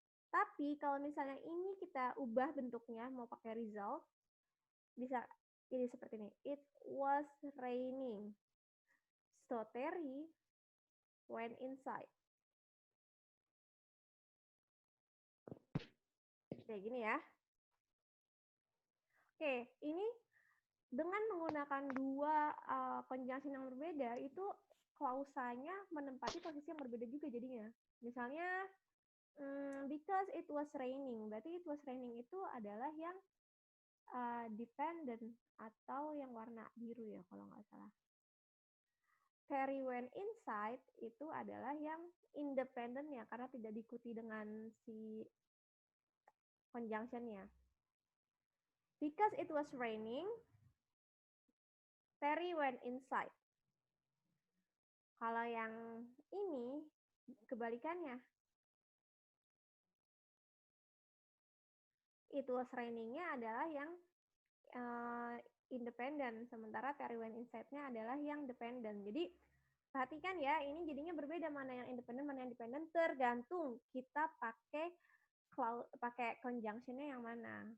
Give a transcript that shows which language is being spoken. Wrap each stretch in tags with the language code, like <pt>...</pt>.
<id>Tapi kalau misalnya ini kita ubah bentuknya, mau pakai result, bisa jadi seperti ini.</id> <en>It was raining, so Terry went inside.</en> <id>Kayak gini ya. Oke, ini dengan menggunakan dua conjunction yang berbeda, itu klausanya menempati posisi yang berbeda juga jadinya. Misalnya,</id> <en>because it was raining,</en> <id>berarti</id> <en>it was raining</en> <id>itu adalah yang dependent atau yang warna biru ya kalau nggak salah.</id> <en>Terry went inside</en> <id>itu adalah yang independent ya, karena tidak diikuti dengan si conjunctionnya.</id> <en>Because it was raining, Terry went inside.</en> <id>Kalau yang ini kebalikannya.</id> <en>It was raining-nya</en> <id>adalah yang independent, sementara</id> <en>Terry went inside-nya</en> <id>adalah yang dependent. Jadi perhatikan ya, ini jadinya berbeda mana yang independent, mana yang dependent, tergantung kita pakai conjunction-nya yang mana.</id>